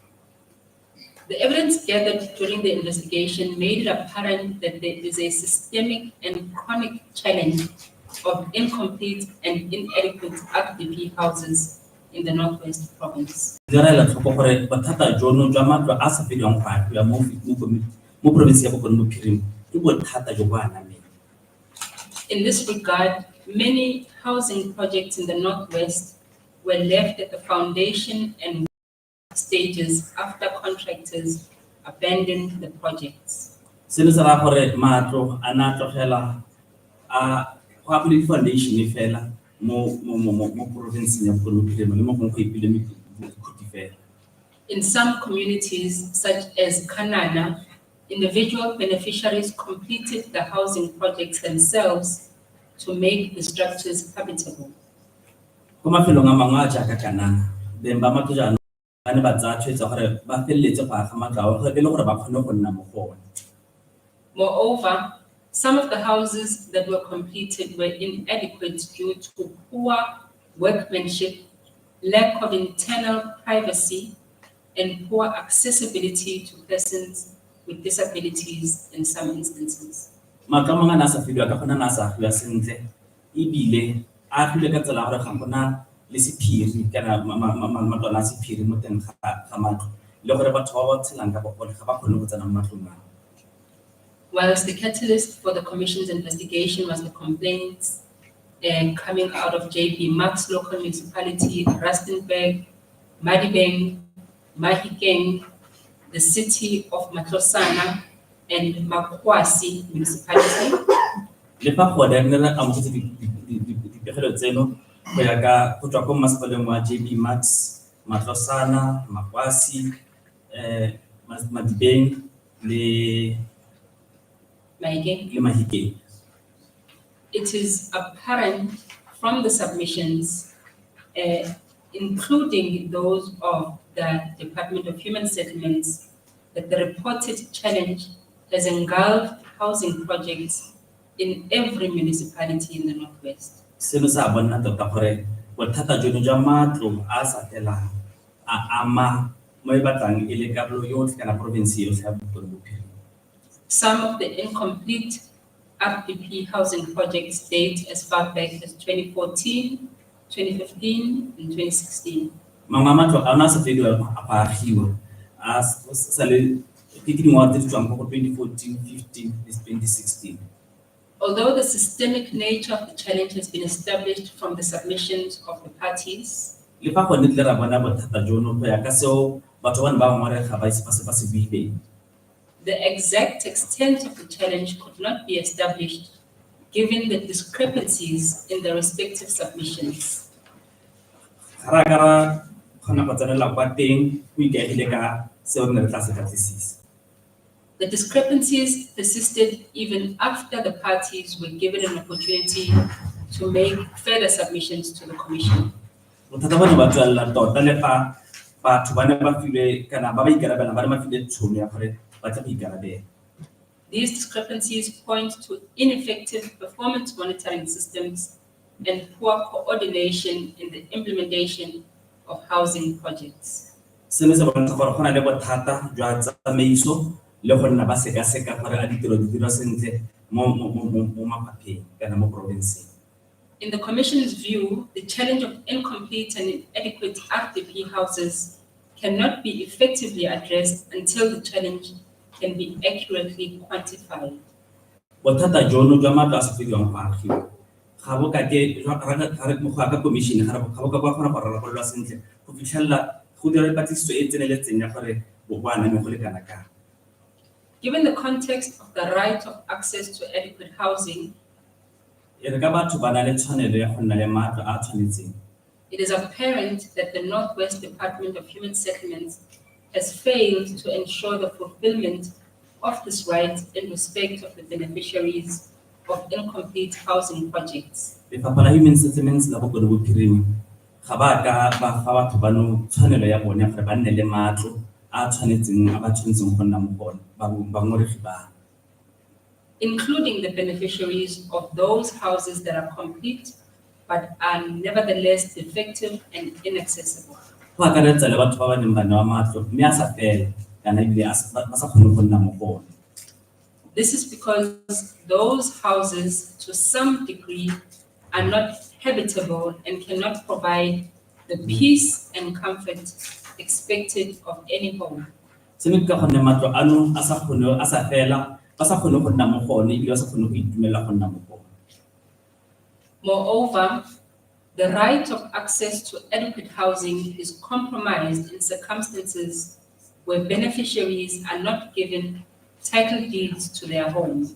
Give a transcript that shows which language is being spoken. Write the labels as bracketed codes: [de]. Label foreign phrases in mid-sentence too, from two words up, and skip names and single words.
[en] The evidence gathered during the investigation made it apparent that there is a systemic and chronic challenge of incomplete and inadequate RDP houses in the Northwest Province. [tn] Direla tlhoko gore bothata jono jwa matlo a sa fediwang go agiwa mo province ya Bokone Bophirima ke bothata jo bo anameng. [en] In this regard, many housing projects in the Northwest were left at the foundation and stages after contractors abandoned the projects. [tn] Seno se raya gore matlo a na tlogela go apole di-foundation fela mo provinceng ya Bokone Bophirima le mo gongwe go ipile mekhuti fela. [en] In some communities, such as Kanana, individual beneficiaries completed the housing projects themselves to make the structures habitable. [tn] Ko mafelong a mangwe a jaaka Kanana, beng ba matlo jaanong ba ne ba tsaya tshwetso gore ba feleletse go aga matlo ao gore e le gore ba kgone go nna mo go one. [en] Moreover, some of the houses that were completed were inadequate due to poor workmanship, lack of internal privacy, and poor accessibility to persons with disabilities in some instances. [tn] Matlo a mangwe a ne a sa fediwa ka gona na a sa agiwa sentle ebile a agilwe ka tsela ya gore ga gona le sephiri kana matlwana a sephiri mo teng ga matlo le gore batho ba ba tshelang ka bogole ga ba kgone go tsena mo matlong ao. [en] Whilst the catalyst for the Commission's investigation was the complaints coming out of JP Max local municipality, Rustenburg, Madibeng, Mahikeng, the city of Matlosana, and Makwasi municipality. [tn] Le fa go ne re amogetse dipegelo tseno go ya ka go tswa ko masepaleng wa JB Max, Matlosana, Makwasi, Madibeng le Mahikeng. [en] It is apparent from the submissions, including those of the Department of Human Settlements, that the reported challenge has engulfed housing projects in every municipality in the Northwest. [tn] Seno sa bona tota gore bothata jono jwa matlo a sa felang a ama mo e batlang e le karolo yotlhe kana province yotlhe ya Bokone Bophirima. [en] Some of the incomplete RDP housing projects date as far back as 2014, 2015, and 2016. [tn] Mangwe matlo a na sa fediwa go agiwa a sa le ke dingwaga tse di tswang go 2014, 15, 2016. [en] Although the systemic nature of the challenge has been established from the submissions of the parties, [tn] Le fa go ne tle ra bona bothata jono go ya ka seo batho ba ne ba ngwalega ba se buileng. [en] the exact extent of the challenge could not be established given the discrepancies in the respective submissions. [tn] Ra ka ra kgona go tsenela kwa teng go ikaegile ka seo re ne re tla se batlisisa. [en] The discrepancies persisted even after the parties were given an opportunity to make further submissions to the Commission. [tn] Bothata ba ne ba tswelela tota le fa batho ba ne ba filwe kana ba ba ikarabelang ba ne ba filwe tšhono ya gore ba tla go ikarabela. [en] These discrepancies point to ineffective performance monitoring systems and poor coordination in the implementation of housing projects. [tn] Seno se bontsha gore go na le bothata jwa tsamaiso le go nna ba seka gore a ditiro di dirwa sentle mo mafapheng kana mo province. [en] In the Commission's view, the challenge of incomplete and inadequate RDP houses cannot be effectively addressed until the challenge can be accurately quantified. [tn] Bothata jono jwa matlo a sa fediwang go agiwa ga bo ka ke mo go ka commission ga bo ka ba gona go rarabololwa sentle go fitlhella go dira patlisiso e tseneletseng ya gore bo bana me go le kana ka. [en] Given the context of the right of access to adequate housing, [tn] E re ka batho ba na le tshwanelo ya go nna le matlo a tshwanetseng. [en] it is apparent that the Northwest Department of Human Settlements has failed to ensure the fulfillment of this right in respect of the beneficiaries of incomplete housing projects. [tn] Lefapha la Human Settlements la Bokone Bophirima ga ba ka ba fa batho bano tshwanelo ya bone gore ba nne le matlo a tshwanetseng a ba tshwanetseng go nna mo gone ba ngoregi ba. [en] Including the beneficiaries of those houses that are complete but are nevertheless defective and inaccessible. [tn] Go akaretsa le batho ba ba neng ba newa matlo mme a sa fela kana ebile ba sa kgone go nna mo gone. [en] This is because those houses, to some degree, are not habitable and cannot provide the peace and comfort expected of any home. [tn] Seno ke ka gonne matlo ano a sa fela ba sa kgone go nna mo gone ebile ba sa kgone go itumela go nna mo gone. [en] Moreover, the right of access to adequate housing is compromised in circumstances where beneficiaries are not given title deeds to their homes.